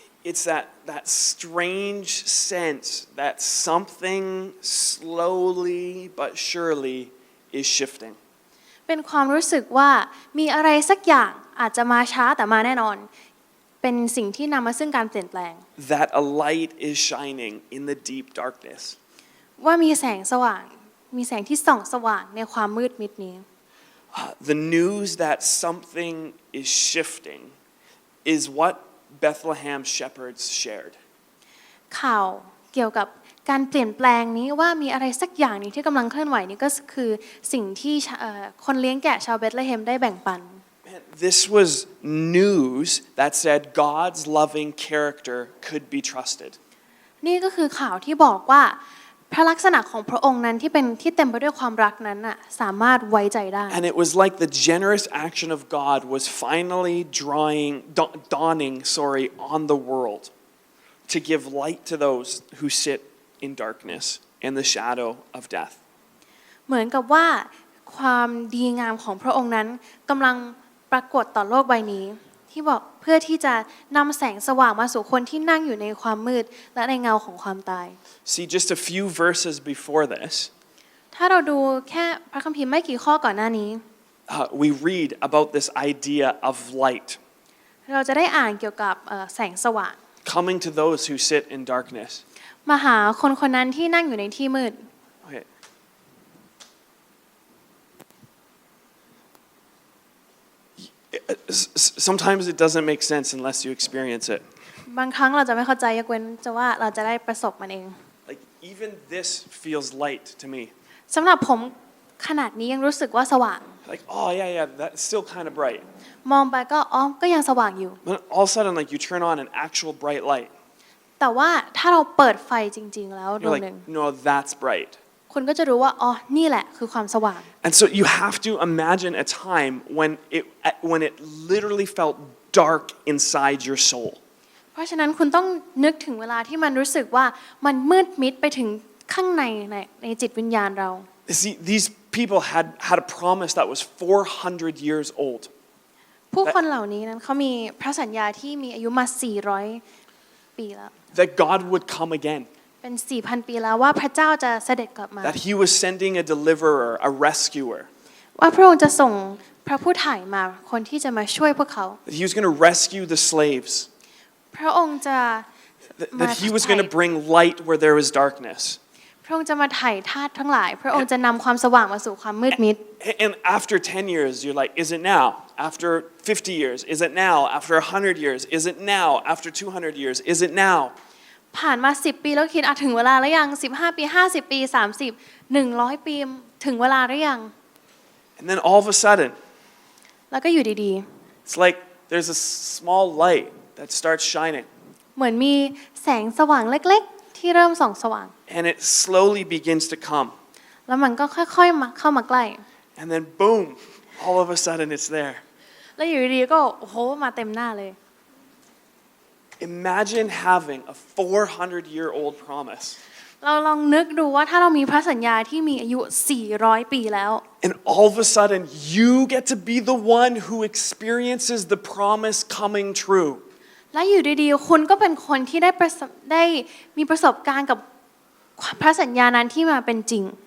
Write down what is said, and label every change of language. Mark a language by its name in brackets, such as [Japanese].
[English] It's that strange sense that something slowly but surely is shifting. [Thai] เป็นความรู้สึกว่ามีอะไรสักอย่างอาจจะมาช้าแต่มาแน่นอนเป็นสิ่งที่นำมาซึ่งการเปลี่ยนแปลง [English] That a light is shining in the deep darkness. [Thai] ว่ามีแสงสว่างมีแสงที่ส่องสว่างในความมืดมิดนี้ [English] The news that something is shifting is what Bethlehem shepherds shared. [Thai] ข่าวเกี่ยวกับการเปลี่ยนแปลงนี้ว่ามีอะไรสักอย่างนี้ที่กำลังเคลื่อนไหวนี้ก็คือสิ่งที่คนเลี้ยงแกะชาวเบธเลเฮมได้แบ่งปัน [English] This was news that said God's loving character could be trusted. [Thai] นี่ก็คือข่าวที่บอกว่า พระลักษณะของพระองค์นั้นที่เต็มไปด้วยความรักนั้นน่ะสามารถไว้ใจได้ [English] And it was like the generous action of God was finally dawning on the world to give light to those who sit in darkness and the shadow of death. [Thai] เหมือนกับว่าความดีงามของพระองค์นั้นกำลังปรากฏต่อโลกใบนี้ที่บอกเพื่อที่จะนำแสงสว่างมาสู่คนที่นั่งอยู่ในความมืดและในเงาของความตาย [English] See, just a few verses before this, [Thai] ถ้าเราดูแค่พระคัมภีร์ไม่กี่ข้อก่อนหน้านี้ [English] we read about this idea of light [Thai] เราจะได้อ่านเกี่ยวกับแสงสว่าง [English] coming to those who sit in darkness. [Thai] มาหาคนคนนั้นที่นั่งอยู่ในที่มืด [English] Okay. Sometimes it doesn't make sense unless you experience it. [Thai] บางครั้งเราจะไม่เข้าใจยกเว้นจะว่าเราจะได้ประสบมันเอง [English] Like even this feels light to me. [Thai] สำหรับผมขนาดนี้ยังรู้สึกว่าสว่าง [English] Like, oh yeah, that's still kind of bright. [Thai] มองไปก็ก็ยังสว่างอยู่ [English] But all of a sudden, like you turn on an actual bright light. [Thai] แต่ว่าถ้าเราเปิดไฟจริงๆแล้วด [English] You're [Thai] วงหนึ่ง [English] like, no, that's bright. [Thai] คุณก็จะรู้ว่านี่แหละคือความสว่าง [English] And so you have to imagine a time when it literally felt dark inside your soul. [Thai] เพราะฉะนั้นคุณต้องนึกถึงเวลาที่มันรู้สึกว่ามันมืดมิดไปถึงข้างในจิตวิญญาณเรา [English] See, these people had a promise that was 400 years old. [Thai] ผู้คนเหล่านี้นั้นเขามีพระสัญญาที่มีอายุมา400 ปีแล้ว [English] That God would come again. [Thai] เป็น 4,000 ปีแล้วว่าพระเจ้าจะเสด็จกลับมา [English] That He was sending a deliverer, a rescuer. [Thai] ว่าพระองค์จะส่งพระผู้ไถ่มาคนที่จะมาช่วยพวกเขา [English] That He was going to rescue the slaves. [Thai] พระองค์จะ [English] That He was going to bring light where there was darkness. [Thai] พระองค์จะมาไถ่ทาสทั้งหลายพระองค์จะนำความสว่างมาสู่ความมืดมิด [English] And after 10 years, you're like, is it now? After 50 years, is it now? After 100 years, is it now? After 200 years, is it now? [Thai] ผ่านมา10 ปีแล้วคิดถึงเวลาแล้วยัง15 ปี50 ปี30 100 ปีถึงเวลาหรือยัง [English] And then all of a sudden, [Thai] แล้วก็อยู่ดี [English] it's like there's a small light that starts shining. [Thai] ๆเหมือนมีแสงสว่างเล็กๆที่เริ่มส่องสว่าง [English] And it slowly begins to come. [Thai] แล้วมันก็ค่อยๆเข้ามาใกล้ [English] And then boom, all of a sudden it's there. [Thai] แล้วอยู่ดีๆก็มาเต็มหน้าเลย [English] Imagine having a 400-year-old promise. [Thai] เราลองนึกดูว่าถ้าเรามีพระสัญญาที่มีอายุ400 ปีแล้ว [English] And all of a sudden you get to be the one who experiences the promise coming true. [Thai] และอยู่ดีๆคุณก็เป็นคนที่ได้มีประสบการณ์กับพระสัญญานั้นที่มาเป็นจริง